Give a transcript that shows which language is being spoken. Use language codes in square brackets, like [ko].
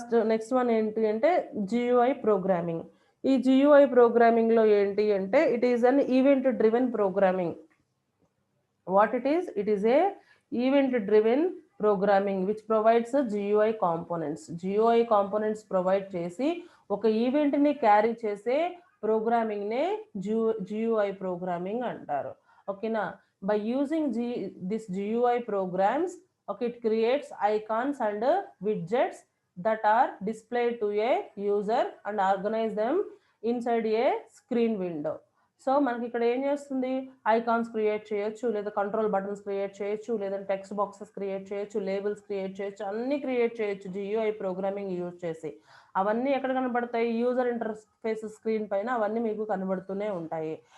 [en] Next one ఏంటి అంటే GUI programming. ఈ జియుఐ ప్రోగ్రామింగ్లో ఏంటి అంటే it is an event driven programming. What it is? It is a event driven programming which provides GUI components. [te] GUI components provide చేసి ఒక ఈవెంట్ని carry చేసే ప్రోగ్రామింగ్నే GUI programming అంటారు. ఓకేనా? [en] By using this GUI programs, okay, it creates icons and widgets that are displayed to a user and organize them inside a screen window. [te] So మనకి ఇక్కడ ఏం చేస్తుంది, icons create చేయొచ్చు, లేదా కంట్రోల్ బటన్స్ క్రియేట్ చేయొచ్చు, లేదా టెక్స్ట్ బాక్సెస్ క్రియేట్ చేయొచ్చు, labels create చేయొచ్చు, అన్ని క్రియేట్ చేయొచ్చు జియుఐ ప్రోగ్రామింగ్ యూజ్ చేసి. అవన్నీ ఎక్కడ కనబడతాయి? యూజర్ ఇంటర్ఫేస్ స్క్రీన్ పైన అవన్నీ మీకు కనబడుతూనే ఉంటాయి.